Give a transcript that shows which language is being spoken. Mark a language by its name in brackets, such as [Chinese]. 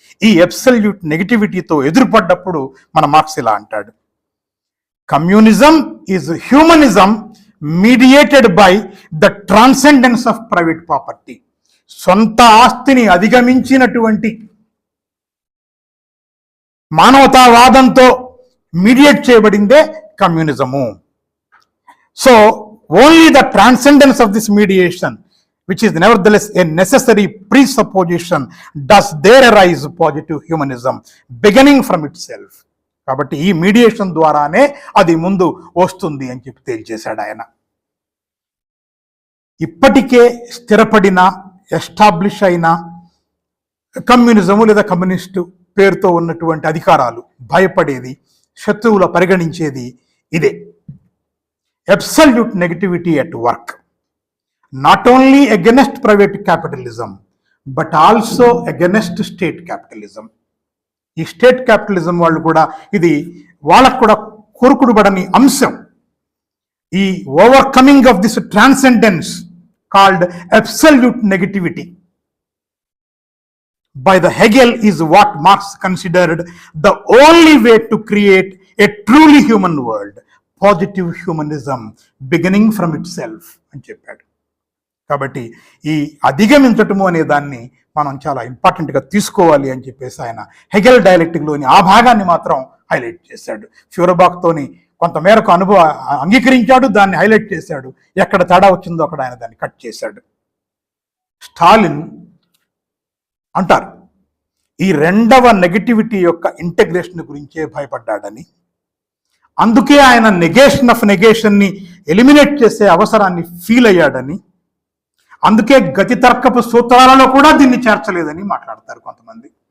[Telugu] ఈ అబ్సల్యూట్ నెగటివిటీతో ఎదురుపడ్డప్పుడు మన మార్క్స్ ఇలా అంటాడు, [English] Communism is humanism mediated by the transcendence of private property. [Telugu] సొంత ఆస్తిని అధిగమించినటువంటి మానవతావాదంతో మీడియేట్ చేయబడిందే communism. [English] So only the transcendence of this mediation, which is nevertheless a necessary presupposition, does there arise positive humanism beginning from itself. [Telugu] కాబట్టి ఈ mediation ద్వారానే అది ముందు వస్తుంది అని చెప్పి తేల్చేశాడు ఆయన. ఇప్పటికే స్థిరపడిన, ఎస్టాబ్లిష్ అయిన కమ్యూనిజము లేదా కమ్యూనిస్టు పేరుతో ఉన్నటువంటి అధికారాలు భయపడేది, శత్రువుల పరిగణించేది ఇదే, [English] Absolute negativity at work, not only against private capitalism but also against state capitalism. [Telugu] ఈ స్టేట్ క్యాపిటలిజం వాళ్ళు కూడా ఇది వాళ్ళకు కూడా కోరుకుడుబడని అంశం. [English] ఈ overcoming of this transcendence called absolute negativity by the Hegel is what Marx considered the only way to create a truly human world, positive humanism beginning from itself [Telugu] అని చెప్పాడు. కాబట్టి ఈ అధిగమించటము అనే దాన్ని మనం చాలా ఇంపార్టెంట్గా తీసుకోవాలి అని చెప్పేసి ఆయన హెగెల్ డైలెక్టిక్లోని ఆ భాగాన్ని మాత్రం హైలైట్ చేశాడు. ఫ్యూర్బాక్తోని కొంతమేరకు అంగీకరించాడు, దాన్ని హైలైట్ చేశాడు. ఎక్కడ తేడా వచ్చిందో అక్కడ ఆయన దాన్ని కట్ చేశాడు. స్టాలిన్ అంటారు ఈ రెండవ నెగటివిటీ యొక్క ఇంటెగ్రేషన్ గురించే భయపడ్డాడని, అందుకే ఆయన నెగేషన్ ఆఫ్ నెగేషన్ని ఎలిమినేట్ చేసే అవసరాన్ని ఫీల్ అయ్యాడని, అందుకే గతి తర్కపు సూత్రాలలో కూడా దీన్ని చేర్చలేదని మాట్లాడతారు కొంతమంది.